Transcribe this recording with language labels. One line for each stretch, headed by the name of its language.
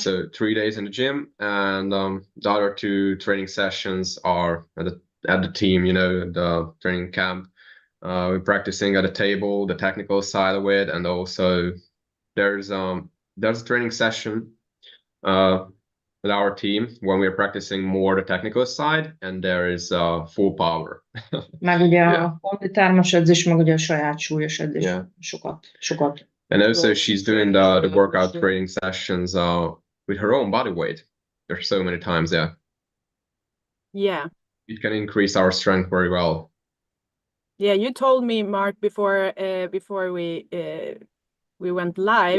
English: So 3 days in the gym, and the other 2 training sessions are at the team, the training camp. We're practicing at a table, the technical side of it, and also there's a training session with our team when we're practicing more the technical side, and there is full power.
Hungarian: Meg ugye a kondi edzés, meg ugye a saját súlyos edzés.
English: Yeah.
Hungarian: Sokat.
English: And also she's doing the workout training sessions with her own body weight. There's so many times, yeah. Yeah. It can increase our strength very well. Yeah, you told me, Mark, before we went live.